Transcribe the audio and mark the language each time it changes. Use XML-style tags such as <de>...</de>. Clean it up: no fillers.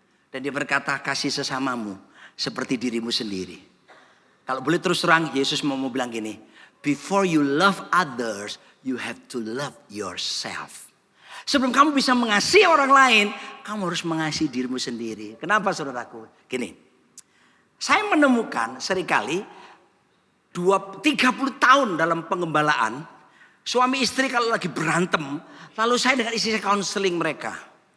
<id>Dan dia berkata kasih sesamamu seperti dirimu sendiri. Kalau boleh terus terang Yesus mau bilang gini.</id> <en>Before you love others, you have to love yourself.</en> <id>Sebelum kamu bisa mengasihi orang lain, kamu harus mengasihi dirimu sendiri. Kenapa saudaraku? Gini, saya menemukan seringkali 30 tahun dalam pengembalaan, suami istri kalau lagi berantem, lalu saya dengan istri saya counseling mereka.</id>